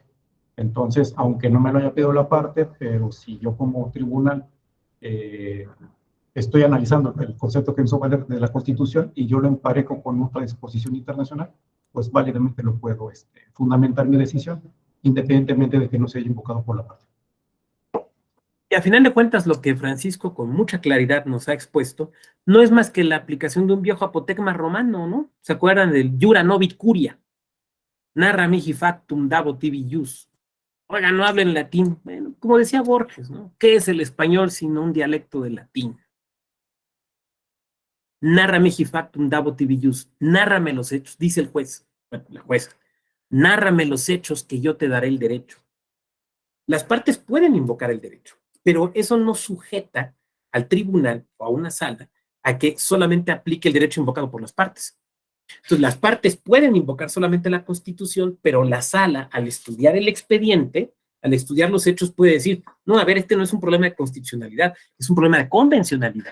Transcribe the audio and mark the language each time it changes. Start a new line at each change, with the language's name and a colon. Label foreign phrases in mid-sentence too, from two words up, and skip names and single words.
Spanish: Entonces, aunque no me lo haya pedido la parte, pero si yo como tribunal estoy analizando el concepto que hizo valer de la Constitución y yo lo emparejo con otra disposición internacional, pues válidamente lo puedo fundamentar mi decisión, independientemente de que no se haya invocado por la parte. Y a final de cuentas, lo que Francisco con mucha claridad nos ha expuesto no es más que la aplicación de un viejo apotegma romano, ¿no? ¿Se acuerdan del
Latin: Jura Novit Curia? Narra mihi factum dabo tibi ius.
Spanish: Oiga, no hablen latín. Bueno, como decía Borges, ¿no? ¿Qué es el español sino un dialecto del latín?
Latin: Narra mihi factum dabo tibi ius.
Spanish: Nárrame los hechos, dice el juez, bueno, la jueza. Nárrame los hechos que yo te daré el derecho. Las partes pueden invocar el derecho, pero eso no sujeta al tribunal o a una sala a que solamente aplique el derecho invocado por las partes. Entonces, las partes pueden invocar solamente la Constitución, pero la sala, al estudiar el expediente, al estudiar los hechos, puede decir, no, a ver, este no es un problema de constitucionalidad, es un problema de convencionalidad.